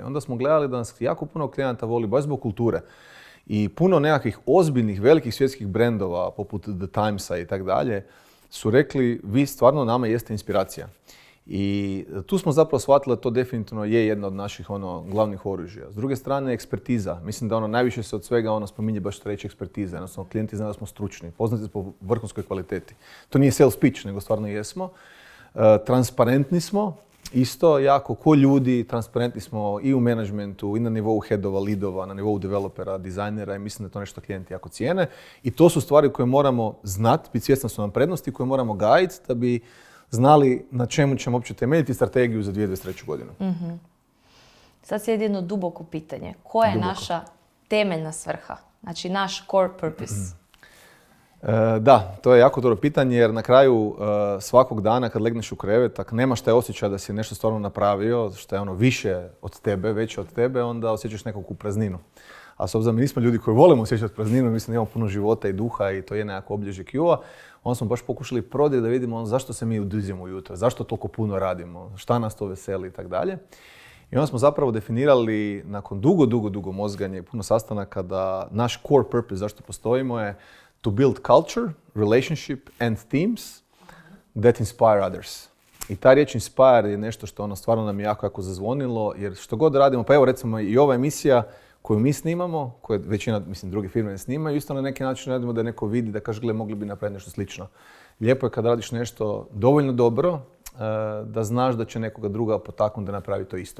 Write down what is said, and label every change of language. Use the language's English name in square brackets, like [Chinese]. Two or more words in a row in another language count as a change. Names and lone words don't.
[Croatian] Onda smo gledali da nas jako puno klijenata voli baš zbog kulture. I puno nekakvih ozbiljnih, velikih svjetskih brendova, poput The Timesa i tak dalje, su rekli vi stvarno nama jeste inspiracija. I tu smo zapravo shvatili da to definitivno je jedna od naših glavnih oružja. S druge strane, ekspertiza. Mislim da najviše se od svega spominje baš reći ekspertiza. Jednostavno, klijenti znaju da smo stručni, poznati po vrhunskoj kvaliteti. To nije [English] sales pitch, [Croatian] nego stvarno jesmo. Transparentni smo, isto jako ko ljudi, transparentni smo i u menadžmentu, i na nivou headova, leadova, na nivou developera, dizajnera i mislim da je to nešto klijenti jako cijene. I to su stvari koje moramo znati, biti svjesni su nam prednosti, koje moramo gajiti da bi znali na čemu ćemo uopće temeljiti strategiju za 2023. godinu. Mm-hmm. Sad slijedi jedno duboko pitanje. Koja je naša temeljna svrha? Znači naš [English] core purpose? [Croatian] Da, to je jako dobro pitanje jer na kraju svakog dana kad legneš u krevet, ako nemaš taj osjećaj da si nešto stvarno napravio, što je ono više od tebe, veće od tebe, onda osjećaš nekakvu prazninu. A s obzirom mi nismo ljudi koji volimo osjećati prazninu, mislim da imamo puno života i duha i to je nekako obilježje Q-a, onda smo baš pokušali prodati da vidimo zašto se mi udizimo ujutro, zašto toliko puno radimo, šta nas to veseli i tako dalje. I onda smo zapravo definirali nakon dugo mozganja i puno sastanaka da naš [English] core purpose [Croatian] zašto postojimo je [English] to build culture, relationship and teams that inspire others. [Croatian] I ta riječ inspire je nešto što stvarno nam je jako zazvonilo, jer što god radimo, pa evo recimo i ova emisija koju mi snimamo, koju većina, mislim, druge firme ne snimaju, isto na neki način radimo da neko vidi, da kaže, gle, mogli bi napraviti nešto slično. Lijepo je kad radiš nešto dovoljno dobro, da znaš da će nekoga druga potaknuti da napravi to isto.